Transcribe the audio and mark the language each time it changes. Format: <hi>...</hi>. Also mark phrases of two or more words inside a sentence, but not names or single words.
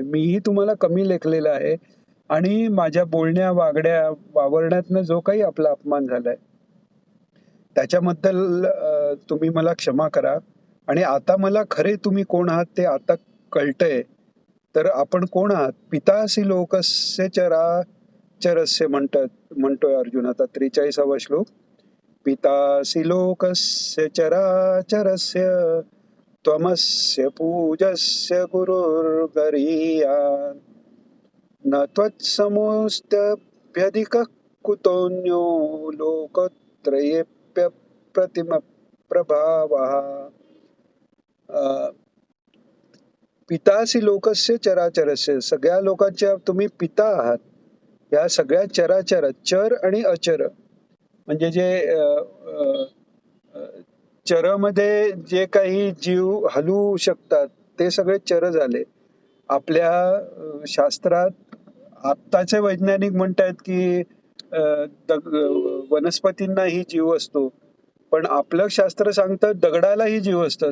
<mr>मीही तुम्हाला कमी लेखलेलं आहे, आणि माझ्या बोलण्या, वागण्या, वावरण्यातनं जो काही आपला अपमान झालाय त्याच्याबद्दल तुम्ही मला क्षमा करा. आणि आता मला खरे तुम्ही कोण आहात ते आता कळतंय. तर आपण कोण आहात?</mr> <sa>पितासी लोकस्य चराचरस्य</sa> <mr>म्हणतोय अर्जुन आता 43वा श्लोक.</mr> <sa>पितासी लोकस्य चराचरस्य त्वमस्य पूजस्य गुरुर्गरीयान् न त्वत्समोऽस्त्यभ्यधिकः कुतोऽन्यो लोकत्रयेऽप्यप्रतिमप्रभावः. पितासी लोकस्य चराचरस्य,</sa> <mr>सगळ्या लोकांच्या तुम्ही पिता आहात. या सगळ्या चराचर, चर आणि अचर, म्हणजे जे चरमध्ये जे काही जीव हलू शकतात ते सगळे चर झाले. आपल्या शास्त्रात आत्ताचे वैज्ञानिक म्हणतात की वनस्पतींनाही जीव असतो, पण आपलं शास्त्र सांगतं दगडालाही जीव असतं.</mr>